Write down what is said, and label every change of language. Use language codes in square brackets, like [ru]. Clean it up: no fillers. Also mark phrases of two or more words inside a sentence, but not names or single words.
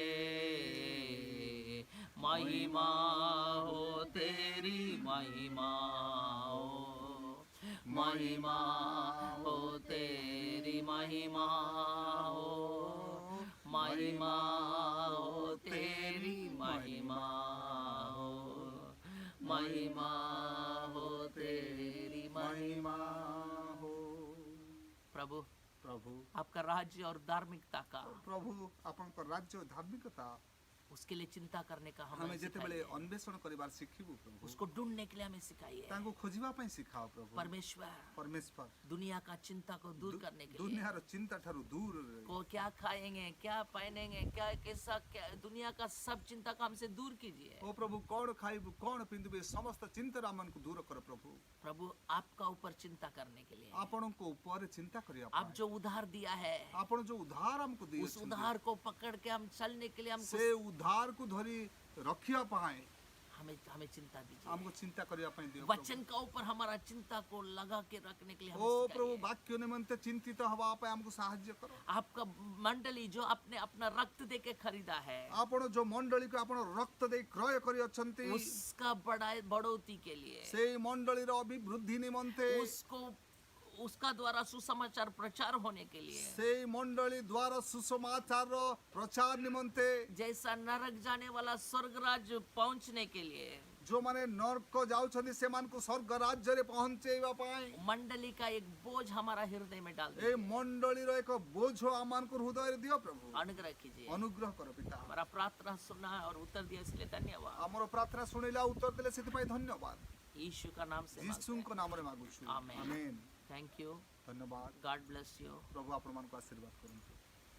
[hi] महिमा हो तेरी महिमा हो, महिमा हो तेरी महिमा हो, महिमा हो तेरी महिमा हो, महिमा हो तेरी महिमा। महिमा हो प्रभु प्रभु आपका राज्य और धार्मिकता का, [or] प्रभु ଆପଣଙ୍କ ରାଜ୍ୟ ଓ ଧାର୍ମିକତା [hi] उसके लिए चिंता करने का [or] ଆମେ [hi] हमें [or] ଯେତେବେଳେ [hi] सिखाइए। [or] ଅନ୍ୱେଷଣ କରିବାର ଶିଖିବୁ ପ୍ରଭୁ [hi] उसको ढूंढने के लिए हमें सिखाइए। [or] ତାଙ୍କୁ ଖୋଜିବା ପାଇଁ ଶିଖାଅ ପ୍ରଭୁ [hi] परमेश्वर [or] ପରମେଶ୍ୱର [hi] दुनिया का चिंता को दूर करने के लिए, [or] ଦୁନିଆର ଚିନ୍ତା ଠାରୁ ଦୂରରେ [hi] को क्या खाएंगे, क्या पहनेंगे, क्या कैसा, क्या दुनिया का सब चिंता को हमसे दूर कीजिए। [or] ଓ ପ୍ରଭୁ କଣ ଖାଇବୁ କଣ ପିନ୍ଧିବୁ ଏ ସମସ୍ତ ଚିନ୍ତାରୁ ଆମମାନଙ୍କୁ ଦୂର କର ପ୍ରଭୁ [hi] प्रभु आपका ऊपर चिंता करने के लिए, [or] ଆପଣଙ୍କ ଉପରେ ଚିନ୍ତା କରିବା [hi] आप [or] ପାଇଁ [hi] जो उधार दिया है [or] ଆପଣ ଯୋଉ ଉଦ୍ଧାର ଆମକୁ [hi] उस [or] ଦେଇଛନ୍ତି [hi] उधार को पकड़ के हम चलने के लिए [or] ସେ ଉଦ୍ଧାରକୁ ଧରି ରଖିବା ପାଇଁ [hi] हमें हमें चिंता दीजिए। [or] ଆମକୁ ଚିନ୍ତା କରିବା ପାଇଁ ଦିଅ ପ୍ରଭୁ। [hi] वचन का ऊपर हमारा चिंता को लगा के रखने के लिए [or] ଓ [hi] हमें [or] ପ୍ରଭୁ [hi] सिखाइए। [or] ବାକ୍ୟ ନିମନ୍ତେ ଚିନ୍ତିତ ହବା ପାଇଁ ଆମକୁ ସାହାଯ୍ୟ କର [hi] आपका मंडली जो आपने अपना रक्त देके खरीदा है, [or] ଆପଣ ଯୋଉ ମଣ୍ଡଳୀକୁ ଆପଣ ରକ୍ତ ଦେଇ କ୍ରୟ କରିଅଛନ୍ତି [hi] उसका बढ़ोतरी के लिए, [or] ସେଇ ମଣ୍ଡଳୀର ଅଭିବୃଦ୍ଧି ନିମନ୍ତେ [hi] उसको उसका द्वारा सुसमाचार प्रचार होने के लिए, [or] ସେଇ ମଣ୍ଡଳୀ ଦ୍ୱାରା ସୁସମାଚାରର ପ୍ରଚାର ନିମନ୍ତେ [hi] जैसा नरक जाने वाला स्वर्ग राज्य पहुंचने के लिए, [or] ଯୋଉମାନେ ନର୍କ ଯାଉଛନ୍ତି ସେମାନଙ୍କୁ ସ୍ୱର୍ଗ ରାଜ୍ୟରେ ପହଞ୍ଚେଇବା ପାଇଁ [hi] मंडली का एक बोझ हमारा हृदय में डाल [or] ଏ [hi] दीजिए। [or] ମଣ୍ଡଳୀର ଏକ ବୋଝ ଆମମାନଙ୍କୁ ହୃଦୟରେ ଦିଅ ପ୍ରଭୁ [hi] अनुग्रह कीजिए। [or] ଅନୁଗ୍ରହ କର ପିତା [hi] हमारा प्रार्थना सुना है और उत्तर दिया इसलिए धन्यवाद। [or] ଆମର ପ୍ରାର୍ଥନା ଶୁଣିଲା ଉତ୍ତର ଦେଲେ ସେଥିପାଇଁ ଧନ୍ୟବାଦ [hi] यीशु का नाम से [or] ଯୀଶୁଙ୍କ ନାମରେ ମାଗୁଛୁ ଆମେନ୍। ଆମେନ୍ [en] thank you. [or] ଧନ୍ୟବାଦ [en] God bless you. [or] ପ୍ରଭୁ ଆପଣମାନଙ୍କୁ ଆଶୀର୍ବାଦ କରନ୍ତୁ।